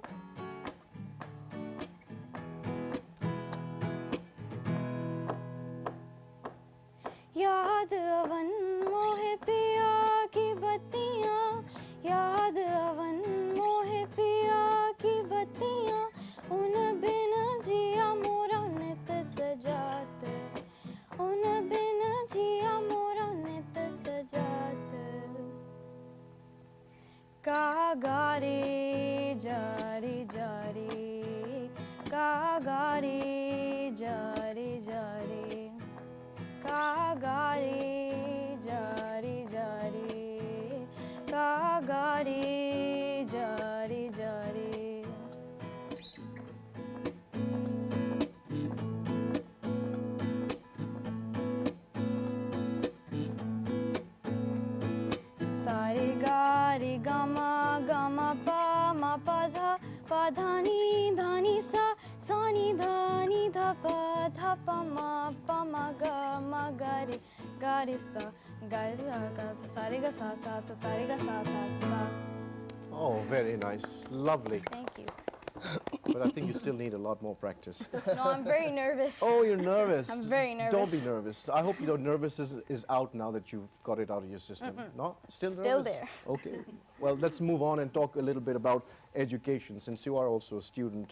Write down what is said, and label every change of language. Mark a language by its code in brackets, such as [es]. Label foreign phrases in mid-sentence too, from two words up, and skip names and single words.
[hi] याद अवन मोहे पिया की बत्तियाँ, याद अवन मोहे पिया की बत्तियाँ. उन बिन जिया मोरा नित सजात, उन बिन जिया मोरा नित सजात. Kagari jari jari, kagari jari jari, kagari jari jari, kagari jari jari. Sari gari gama gama pa ma pa dha pa dhani dhani sa sani dhani dha pa ma ga ma gari gari sa gari ga sa sari ga sa sari ga sa sa. [en] Oh, very nice. Lovely. Thank you. But I think you still need a lot more practice. No, I'm very nervous. Oh, you're nervous. I'm very nervous. Don't be nervous. I hope your nervous is out now that you've got it out of your system. No? Still nervous? Still there. Okay. Well, let's move on and talk a little bit about education, since you are also a student.